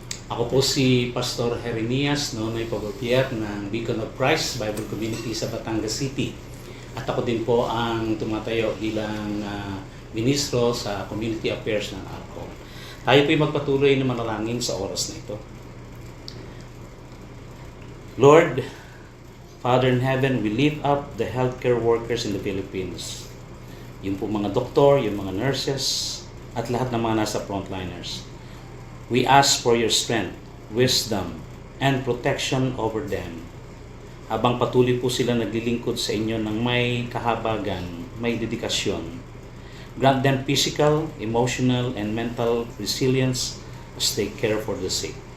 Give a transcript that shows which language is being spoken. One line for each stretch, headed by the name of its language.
Filipino: Ako po si Pastor Jeremias Nonoy Pagopierre ng Beacon of Christ Bible Community sa Batangas City. At ako din po ang tumatayo bilang ministro sa Community Affairs ng APCO. Tayo po'y magpatuloy na manalangin sa oras na ito.
English: Lord, Father in Heaven, we lift up the healthcare workers in the Philippines.
Filipino: Yung po mga doktor, yung mga nurses, at lahat ng mga nasa frontliners.
English: We ask for your strength, wisdom, and protection over them.
Filipino: Habang patuloy po sila naglilingkod sa inyo ng may kahabagan, may dedikasyon.
English: Grant them physical, emotional, and mental resilience as they care for the sick.